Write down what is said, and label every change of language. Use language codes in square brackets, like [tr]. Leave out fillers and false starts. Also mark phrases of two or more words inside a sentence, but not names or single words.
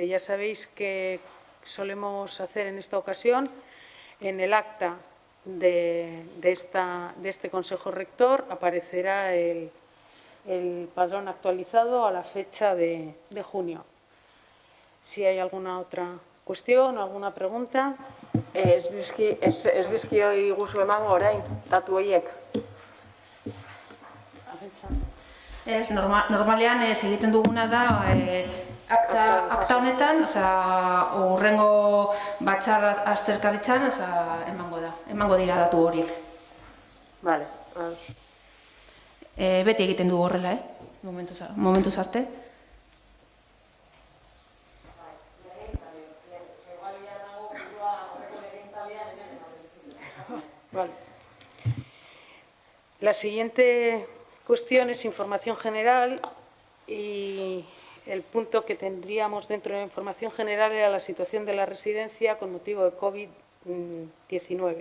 [es] Ya sabéis que solemos hacer en esta ocasión, en el acta de este Consejo Rector, aparecerá el padrón actualizado a la fecha de junio. Si hay alguna otra cuestión o alguna pregunta. [eu] Ez dizkio iguzu emango orain, datu horiek. Ez, normalean egiten duguna da akta honetan, hurrengo batzar azterkaritzan emango dira datu horiek. Vale. Beti egiten dugu horrela, momentuz arte. Vale. [es] La siguiente cuestión es información general y el punto que tendríamos dentro de la información general era la situación de la residencia con motivo de COVID-19.